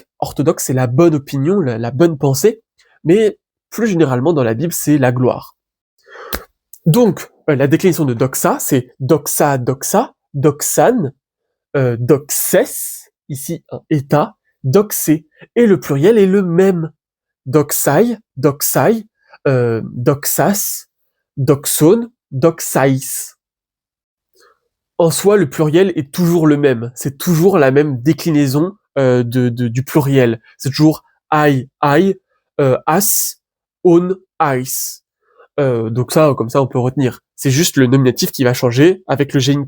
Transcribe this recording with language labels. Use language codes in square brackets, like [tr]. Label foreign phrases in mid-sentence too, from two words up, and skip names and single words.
[fr] Orthodoxe, c'est la bonne opinion, la bonne pensée. Mais plus généralement, dans la Bible, c'est la gloire. Donc, la déclinaison de doxa, c'est [el] δόξα, δόξα, δόξαν, δόξης, [fr] ici un état, doxé. Et le pluriel est le même. [el] Δόξαι, δόξαι, δόξας, δοξῶν, δόξαις. [fr] En soi, le pluriel est toujours le même. C'est toujours la même déclinaison du pluriel. C'est toujours [el] αι, ας, ων, αις. [fr] Donc ça, comme ça, on peut retenir. C'est juste le nominatif qui va changer avec le génitif.